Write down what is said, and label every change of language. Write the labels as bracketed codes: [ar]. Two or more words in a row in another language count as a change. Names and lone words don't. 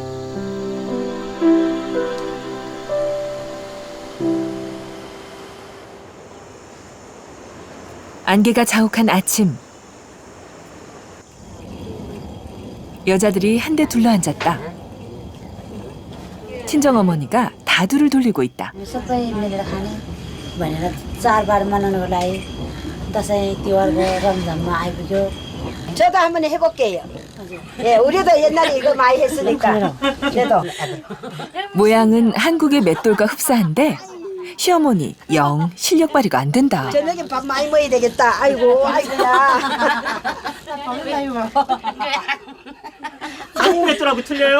[ko] 안개가 자욱한 아침. 여자들이 한데 둘러앉았다. 친정어머니가 다두를 돌리고 있다. [ne] सबै मिलेर खाने भनेर चाडबाड मनाउनको लागि दसैँ तिहारको रमझममा आइपुग्यो. [ko] 저도 한번 해볼게요. 예, 우리도 옛날에 이거 많이 했으니까. 저도. 모양은 한국의 맷돌과 흡사한데 시어머니 영 실력 발휘가 안 된다. 저녁에 밥 많이 먹어야 되겠다. 아이고, 아이고야. 한국 맷돌하고 틀려요?